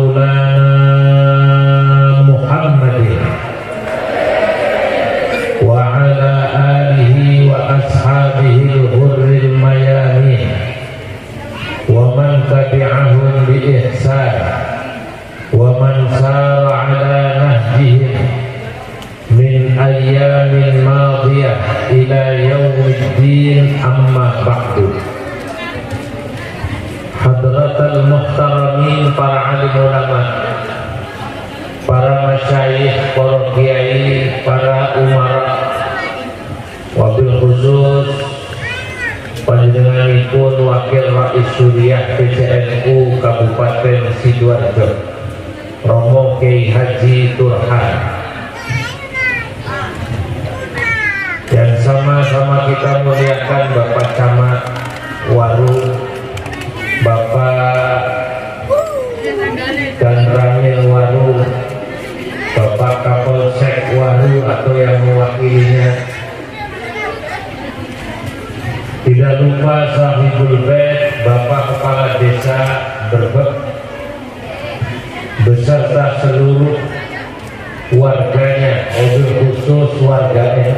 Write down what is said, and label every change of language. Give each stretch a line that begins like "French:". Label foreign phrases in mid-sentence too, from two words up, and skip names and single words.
Arabic: مولانا محمد وعلى آله وأصحابه الغر الميامين ومن تبعهم بإحسان ومن سار على نهجهم من أيام ماضية إلى يوم الدين، أما بعد. حضرات المحترمين,
Indonesian: para alim ulama, para masyayikh, para kiai, para umara,
Arabic: وبالخصوص
Indonesian: panjenenganipun Wakil Rais Suriah PCNU Kabupaten Sidoarjo, Romo Kyai Haji Turhan, yang sama-sama kita muliakan Bapak Camat Waru, Bapak dan Ramil Waru, Bapak Kapolsek Waru atau yang mewakilinya, tidak lupa
Arabic: صاحب البيت,
Indonesian: Bapak Kepala Desa Berbek, beserta seluruh warganya,
Arabic: وبالخصوص
Indonesian: warga